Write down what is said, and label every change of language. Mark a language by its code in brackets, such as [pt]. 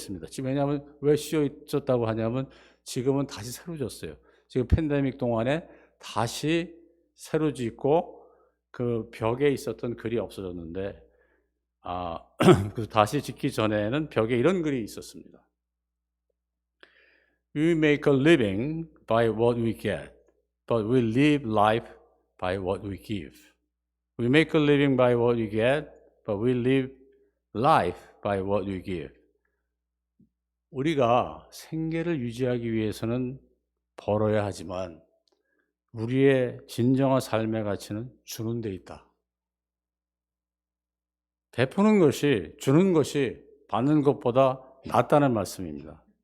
[ko] 지금 왜냐하면 왜 씌워 있었다고 하냐면 지금은 다시 새로 졌어요. 지금 팬데믹 동안에 다시 새로 짓고 그 벽에 있었던 글이 없어졌는데 그 다시 짓기 전에는 벽에 이런 글이 있었습니다. [en] We make a living by what we get, but we live life by what we give. We make a living by what we get, but we live life by what we give. [ko] 우리가 생계를 유지하기 위해서는 벌어야 하지만 우리의 진정한 삶의 가치는 주는 데 있다. 베푸는 것이, 주는 것이 받는 것보다 낫다는 말씀입니다.